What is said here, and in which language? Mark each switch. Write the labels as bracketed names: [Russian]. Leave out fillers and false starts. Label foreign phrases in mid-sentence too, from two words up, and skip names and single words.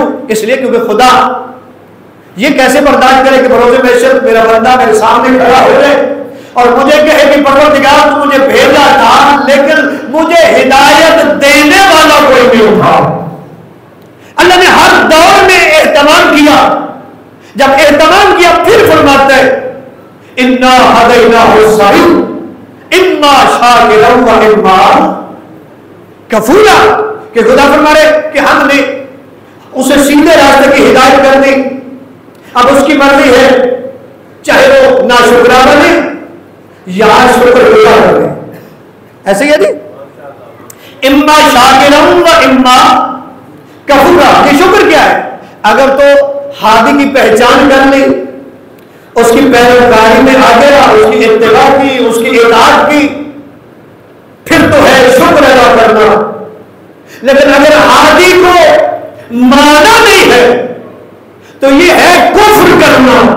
[Urdu] اس لیے کیونکہ خدا یہ کیسے برداشت کرے کہ بروز محشر میرا بندہ میرے سامنے کھڑا ہو جائے اور مجھے کہے کہ پروردگار تو مجھے بھیجا تھا لیکن مجھے ہدایت دینے والا کوئی نہیں تھا. اللہ نے ہر دور میں اہتمام کیا. جب اہتمام کیا پھر فرماتا ہے [Arabic] انا ہدیناہ السبیل اما شاکرا و اما کفورا، [Urdu] کہ خدا فرما رہے کہ ہم نے اسے سیدھے راستے کی ہدایت کر دی. اب اس کی مرضی ہے چاہے وہ ناشکرا بنے یا شکر گزار بنے. ایسے ہی ہے جی؟ [Arabic] اما شاکرا و اما کفورا. [Urdu] یہ شکر کیا ہے؟ اگر تو ہادی کی پہچان کر لی، اس کی پیروکاری میں آگے رہا، اس کی اتباع کی، اس کی اطاعت کی، پھر تو ہے شکر ادا کرنا. لیکن اگر ہادی کو مانا نہیں ہے تو یہ ہے کفر کرنا.